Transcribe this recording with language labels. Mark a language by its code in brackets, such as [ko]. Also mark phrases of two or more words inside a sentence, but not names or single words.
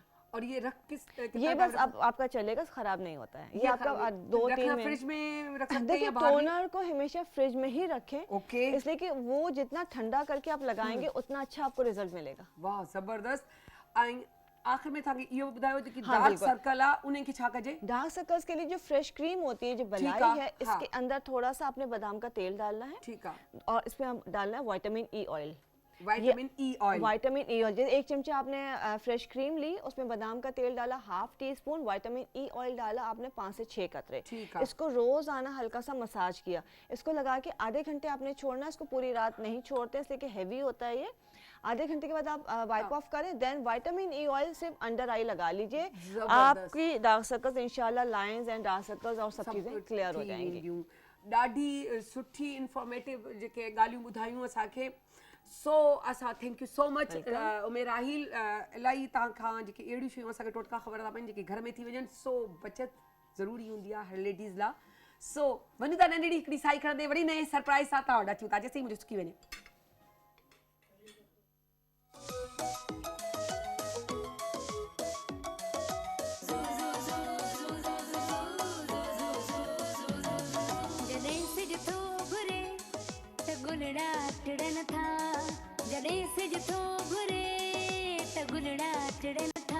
[ur] اور یہ رکھ یہ بس آپ کا چلے گا، خراب نہیں ہوتا ہے. یہ آپ کا 2-3 منٹ فریج میں رکھ سکتے ہیں देखिए, یا باہر بھی? ٹونر کو ہمیشہ فریج میں ہی رکھیں. ओके। اس لیے کہ وہ جتنا ٹھنڈا کر کے آپ لگائیں گے اتنا اچھا آپ کو رزلٹ ملے گا. [sd] वाह ज़बरदस्त। आखिर में थाके इहो ॿुधायो कि [en] dark circle [sd] आ उन्हें की छा कजे? [en] dark circles [ur] کے لیے جو [en] fresh cream [ur] ہوتی ہے، جو بالائی ہے، اس کے اندر تھوڑا سا آپ نے بادام کا تیل ڈالنا ہے. ٹھیک ہے. اور اس میں ہم ڈالنا ہے [en] vitamin E oil. vitamin E oil. vitamin E oil, [ur] جیسے 1 چمچہ آپ نے [en] fresh cream [ur] لی، اس میں بادام کا تیل ڈالا, [en] half tea spoon vitamin E oil [ur] ڈالا آپ نے 5 سے 6 قطرے. اس کو روز آنا ہلکا سا مساج کیا۔ اس کو لگا کے آدھے گھنٹے آپ نے چھوڑنا ہے. اس کو پوری رات نہیں چھوڑتے اس لیے کہ ہیوی ہوتا ہے یہ۔ آدھے گھنٹے کے بعد آپ [en] wipe off [ur] کریں, [en] then vitamin E oil [ur] صرف [en] under eye [ur] لگا لیجیے. آپ کی [en] dark circles [ur] ان شاءاللہ, [en] lines and dark circles [ur] اور سب چیزیں کلیئر ہو جائیں گی. [sd] ॾाढी सुठी इंफॉर्मेटिव जेके ॻाल्हियूं ॿुधायूं असांखे। सो असां [en] thank you so much [sd] उमे राहिल। इलाही तव्हांखां जेके अहिड़ियूं शयूं असांखे टोटका ख़बर था पवनि जेके घर में थी वञनि, सो बचत ज़रूरी हूंदी आहे हर लेडीज़ लाइ। सो वञूं था नंढड़ी हिकिड़ी साई खणंदे वरी नए सरप्राइज़ सां तव्हां वटि अचूं था, जेसिताईं मुंहिंजो सुकी वञे। गुलड़ा टिड़न था, जॾहिं सिज थो घुरे त गुलड़ा टिड़न था।